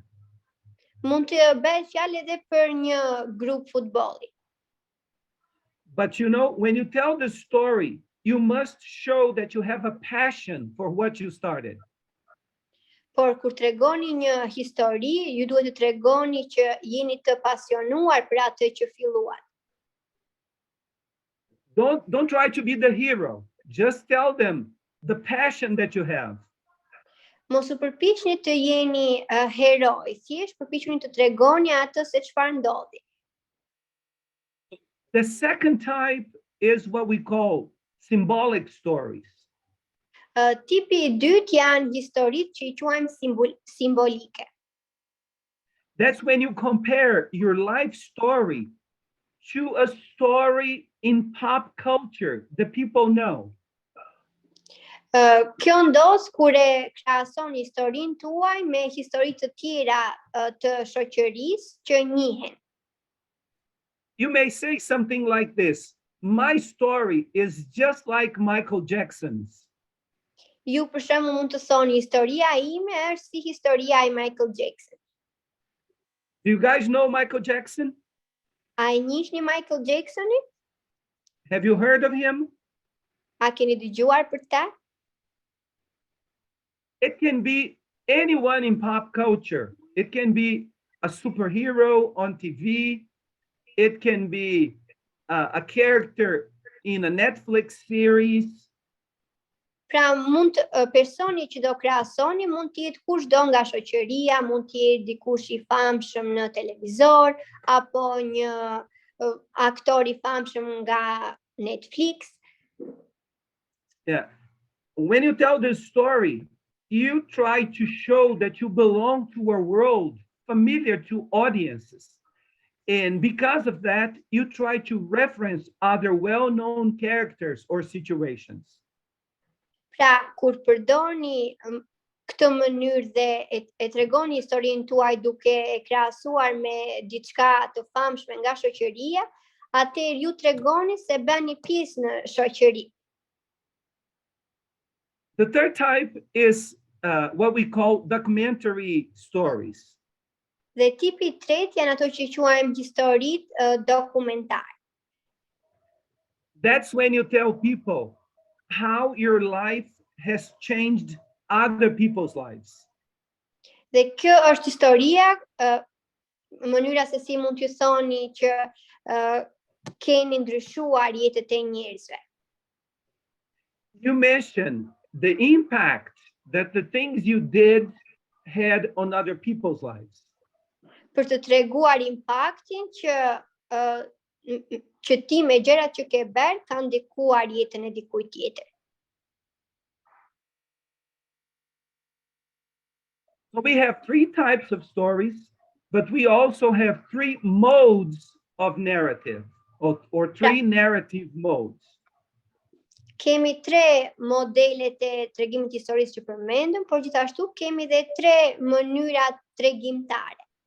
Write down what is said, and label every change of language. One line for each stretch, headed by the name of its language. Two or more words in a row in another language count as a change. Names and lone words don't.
Albanian: Mund të bëhet fjalë edhe për një grup futbolli.
English: But you know, when you tell the story, you must show that you have a passion for what you started.
Albanian: Por kur tregoni një histori, ju duhet të tregoni që jeni të pasionuar për atë që filluat.
English: Don't try to be the hero. Just tell them the passion that you have.
Albanian: Mos u përpiqni të jeni heroj, thjesht përpiquni të tregoni atë se çfarë ndodhi.
English: The second type is what we call symbolic stories.
Albanian: Tipi I dytë janë historitë që I quajmë simbolike.
English: That's when you compare your life story to a story in pop culture that people know.
Albanian: Kjo ndodh kur e krahason historinë tuaj me histori të tjera të shoqërisë që njihen.
English: You may say something like this: my story is just like Michael Jackson's.
Albanian: Ju për shembull mund të thoni historia ime është si historia e Michael Jackson.
English: Do you guys know Michael Jackson?
Albanian: A e njihni Michael Jacksonin?
English: Have you heard of him?
Albanian: A keni dëgjuar për ta?
English: It can be anyone in pop culture. It can be a superhero on TV. It can be a character in a Netflix series.
Albanian: Pra personi që do krahasoni mund të jetë kushdo nga shoqëria, mund të jetë dikush I famshëm në televizor apo një aktor I famshëm nga Netflix.
English: Yeah. When you tell this story, you try to show that you belong to a world familiar to audiences. And because of that, you try to reference other well-known characters or situations.
Albanian: Pra, kur përdorni këtë mënyrë dhe e tregoni historinë tuaj duke e krahasuar me diçka të famshme nga shoqëria, atëherë ju tregoni se bëni pjesë në shoqëri.
English: The third type is what we call documentary stories.
Albanian: Dhe tipi I tretë janë ato që quajmë historitë dokumentare.
English: That's when you tell people how your life has changed other people's lives.
Albanian: Dhe kjo është historia, mënyra se si mund t'ju thoni që keni ndryshuar jetët e njerëzve.
English: You mentioned the impact that the things you did had on other people's lives.
Albanian: Për të treguar impaktin që ti me gjërat që ke bërë kanë ndikuar jetën e dikujt tjetër.
English: So we have three types of stories, but we also have three modes of narrative, or three narrative modes.
Albanian: Kemi tre modelet e tregimit historisë që përmendëm, por gjithashtu kemi dhe tre mënyra tregimtare.